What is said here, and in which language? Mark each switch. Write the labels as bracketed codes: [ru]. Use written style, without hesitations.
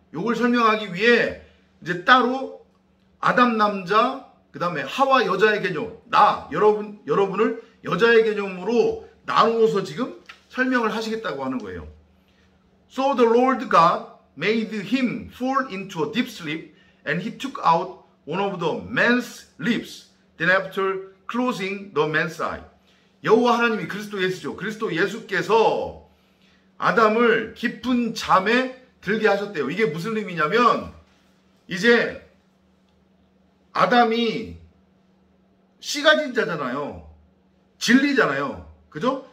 [ko] 요걸 설명하기 위해 이제 따로 아담 남자, 그 다음에 하와 여자의 개념, 여러분을 여자의 개념으로 나누어서 지금 설명을 하시겠다고 하는 거예요. [en] So the Lord God made him fall into a deep sleep, and he took out one of the man's lips. Then after closing the man's eye. [ko] 여호와 하나님이, 그리스도 예수죠. 그리스도 예수께서 아담을 깊은 잠에 들게 하셨대요. 이게 무슨 의미냐면 이제 아담이 씨 가진 자잖아요. 진리잖아요. 그죠?